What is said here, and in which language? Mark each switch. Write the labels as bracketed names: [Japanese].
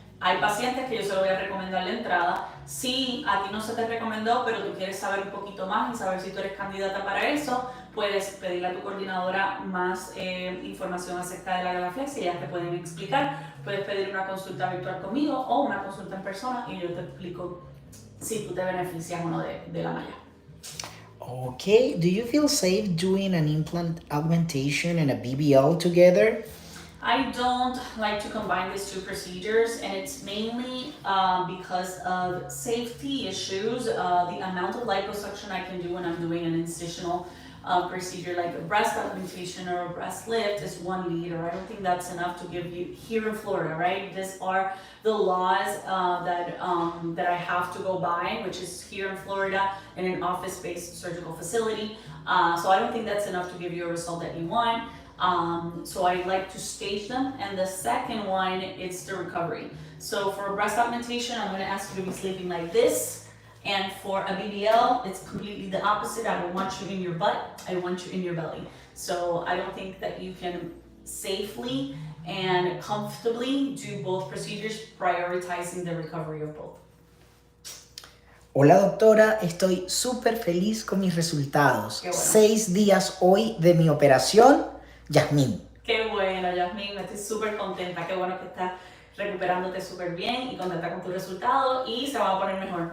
[Spanish] Hay pacientes que yo se lo voy a recomendar la entrada. Si a ti no se te recomendó, pero tú quieres saber un poquito más y saber si tú eres candidata para eso, puedes pedirle a tu coordinadora más información acerca de la Galaflex y ellas te pueden explicar. Puedes pedir una consulta virtual conmigo o una consulta en persona y yo te explico si tú te beneficias o no de la malla. [English] Okay, do you feel safe doing an implant augmentation and a BBL together? I don't like to combine these 2 procedures, and it's mainly because of safety issues. The amount of liposuction I can do when I'm doing an incisional procedure like a breast augmentation or a breast lift is 1 liter. I don't think that's enough to give you here in Florida, right? These are the laws that I have to go by, which is here in Florida in an office-based surgical facility. So I don't think that's enough to give you a result that you want. So I like to stage them, and the second one is the recovery. So for a breast augmentation, I'm going to ask you to be sleeping like this, and for a BBL, it's completely the opposite. I don't want you in your butt, I want you in your belly. So I don't think that you can safely and comfortably do both procedures, prioritizing the recovery of both. [Spanish] Hola doctora, estoy súper feliz con mis resultados. Qué bueno. 6 días hoy de mi operación. Yasmín. Qué bueno, Yasmín, estoy súper contenta, qué bueno que estás recuperándote súper bien y contenta con tu resultado y se va a poner mejor.